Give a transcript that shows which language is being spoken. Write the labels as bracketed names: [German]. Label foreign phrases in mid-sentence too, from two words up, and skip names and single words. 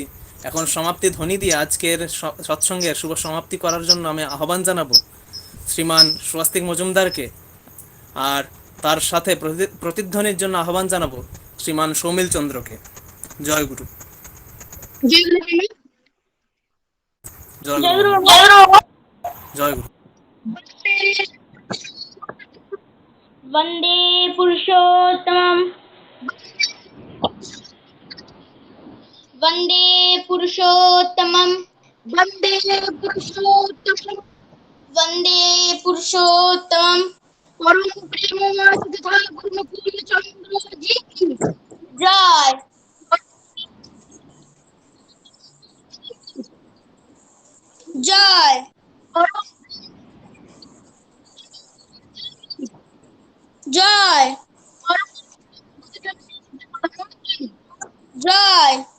[Bangla] এখন সমাপ্তি ধ্বনি দিয়ে আজকের সৎসঙ্গের শুভ সমাপ্তি করার জন্য আমি আহ্বান জানাবো শ্রীমান স্বস্তিক মজুমদারকে, আর তার সাথে প্রতিধ্বনির জন্য আহ্বান জানাবো শ্রীমান সৌমিল চন্দ্রকে। জয় গুরু। জয় গুরু। জয় গুরু। [Sanskrit] वंदे पुरुषोत्तमम्, वंदे पुरुषोत्तमम्, वंदे पुरुषोत्तमम्, वंदे पुरुषोत्तमम्। [Hindi] परम प्रेममय तथा गुरुकुल चंद्र जी की जय। जय। जय। जय।